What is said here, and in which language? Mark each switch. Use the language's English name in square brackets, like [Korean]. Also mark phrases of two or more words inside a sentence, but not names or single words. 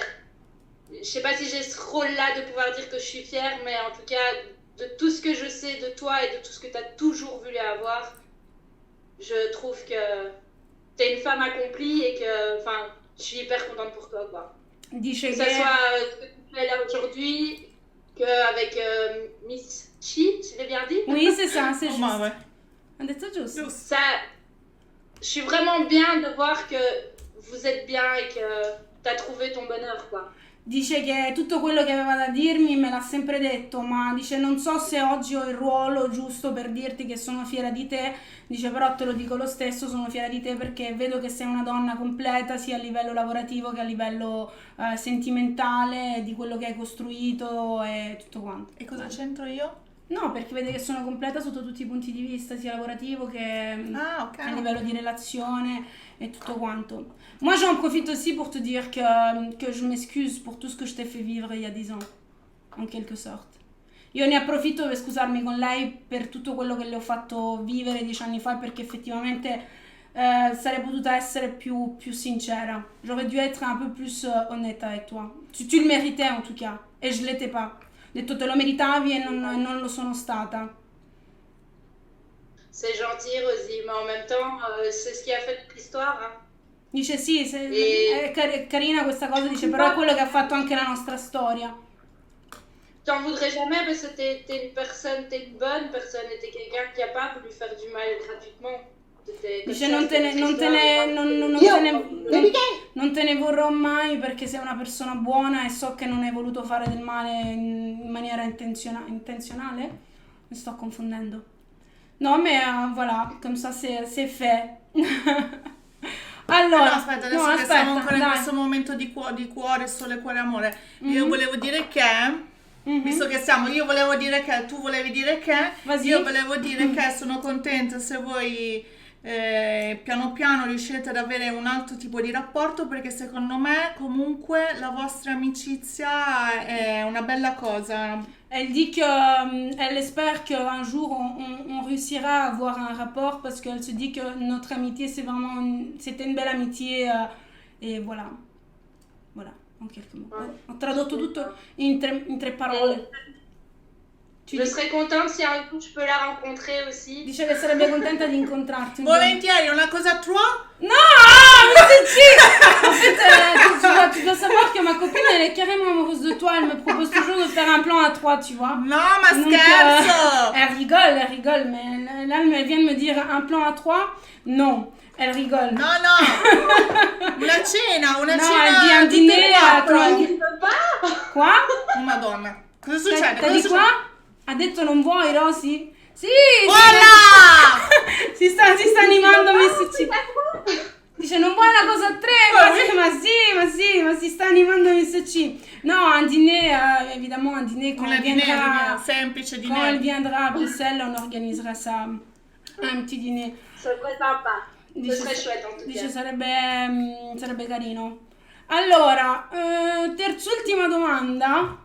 [French] Je sais pas si j'ai ce rôle-là de pouvoir dire que je suis fière, mais en tout cas, de tout ce que je sais de toi et de tout ce que tu as toujours voulu avoir, je trouve que tu es une femme accomplie et que, enfin, je suis hyper contente pour toi, quoi. [Italian] Dice [French] Que ça [Italian] che... [French] soit ce que tu fais là aujourd'hui, qu'avec Miss Chi, je l'ai bien dit? Oui, c'est ça, c'est juste. Ma, ouais. [Italian] Ha detto giusto? [French] Ça, je suis vraiment bien de voir que vous êtes bien et que tu as trouvé ton bonheur, quoi. [Italian] Dice che tutto quello che aveva da dirmi me l'ha sempre detto, ma dice non so se oggi ho il ruolo giusto per dirti che sono fiera di te, dice però te lo dico lo stesso, sono fiera di te perché vedo che sei una donna completa sia a livello lavorativo che a livello sentimentale, di quello che hai costruito e tutto quanto. E cosa c'entro io? No, perché vede che sono completa sotto tutti i punti di vista, sia lavorativo che ok. a livello di relazione et tutto quanto. [French] Moi, j'en profite aussi pour te dire que je m'excuse pour tout ce que je t'ai fait vivre il y a 10 ans, en quelque sorte. [Italian] Io ne approfitto per scusarmi con lei per tutto quello che le ho fatto vivere 10 anni fa, perché effettivamente sarei potuta essere più sincera. [French] J'aurais dû être un peu plus honnête avec toi. Tu le méritais en tout cas, et je l'étais pas. [Italian] Ho detto te lo meritavi e non lo sono stata. [French] C'est gentil, Rosie, mais en même temps, c'est ce qui a fait toute l'histoire. Hein. [Italian] Dice sì, è carina questa cosa, dice però è quello che ha fatto anche la nostra storia. [French] T'en voudrais jamais parce que t'es une personne, t'es une bonne personne et t'es quelqu'un qui a pas voulu faire du mal gratuitement. [Italian] Dice non te ne vorrò mai perché sei una persona buona e so che non hai voluto fare del male in maniera intenzionale. Mi sto confondendo. No, [French] mais voilà, comme ça c'est fait. [Italian] Allora, no, aspetta, adesso che siamo ancora in questo momento di cuore, sole, cuore, amore. Io volevo dire che, visto che siamo, io volevo dire che, tu volevi dire che, io volevo dire che sono contenta se voi piano piano riuscirete ad avere un altro tipo di rapporto, perché secondo me comunque la vostra amicizia è una bella cosa. [French] Elle dit qu'elle espère qu'un jour on réussira à avoir un rapport parce qu'elle se dit que notre amitié c'était une belle amitié et voilà, en quelques mots. [Italian] Ho tradotto tutto in tre parole. [French] Je serais contente si un jour je peux la rencontrer aussi. [Italian] Dice che sarebbe contenta di incontrarti. Volentieri, una cosa a trois? [French] Non, mais c'est en fait, tu dois savoir que ma copine, elle est carrément amoureuse de toi. Elle me propose toujours de faire un plan à 3, tu vois. [Italian] No, ma scherzo! [French] Elle rigole, mais là, elle vient de me dire un plan à 3. Non, elle rigole. [Italian] No, una cena, no, [French] elle dit un dîner à 3. Quoi? [Italian] Oh, Madonna, cosa succede? [French] T'as dit quoi? [Italian] Ha detto non vuoi, Rosy? Sì! [French] Voilà! [Italian] si sta animando Messi C. Dice non vuoi una cosa a tre? Ma si sta animando Miss C. [French] Non, un dîner, évidemment, un dîner quand elle viendra. [Italian] Semplice dîner. [French] Quand elle viendra à Bruxelles, on organisera ça. Un petit dîner. [Italian] Sarebbe sympa. Dice, [French] Ce serait chouette en tout [Italian] dice [French] cas. [Italian] sarebbe carino. Allora, terz'ultima domanda.